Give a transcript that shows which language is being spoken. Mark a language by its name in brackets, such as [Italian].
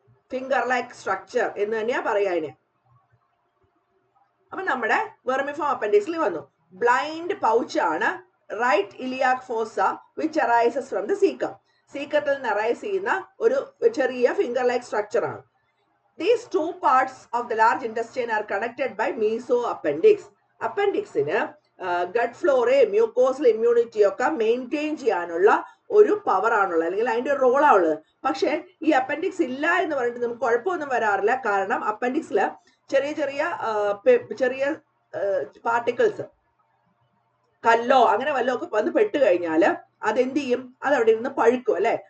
[Malayalam] Finger like structure എന്ന് തന്നെയാ പറയാ അതിന്. അപ്പൊ നമ്മുടെ വെർമിഫോം അപ്പൻഡിക്സിൽ വന്നു. [English] Blind pouch ആണ് right iliac fossa which arises from the caecum. [Malayalam] സീക്കത്തിൽ നിന്ന് അറൈസ് ചെയ്യുന്ന ഒരു ചെറിയ ഫിംഗർ ലൈക്ക് സ്ട്രക്ചർ ആണ്. [English] These two parts of the large intestine are connected by mesoappendix. [Malayalam] അപ്പൻഡിക്സിന് gut Florey mucosal immunity ഒക്കെ മെയിൻറ്റെയിൻ ചെയ്യാനുള്ള ഒരു പവർ ആണുള്ളത്, അല്ലെങ്കിൽ അതിന്റെ ഒരു റോളാണ് ഉള്ളത്. പക്ഷേ ഈ അപ്പൻഡിക്സ് ഇല്ല എന്ന് പറഞ്ഞിട്ട് നമുക്ക് കുഴപ്പമൊന്നും വരാറില്ല. കാരണം അപ്പൻഡിക്സിൽ ചെറിയ ചെറിയ ചെറിയ പാർട്ടിക്കിൾസ്, കല്ലോ അങ്ങനെ വല്ലോ ഒക്കെ വന്ന് പെട്ട് കഴിഞ്ഞാൽ അതെന്ത് ചെയ്യും, അത് അവിടെ ഇരുന്ന് പഴുക്കും അല്ലെ.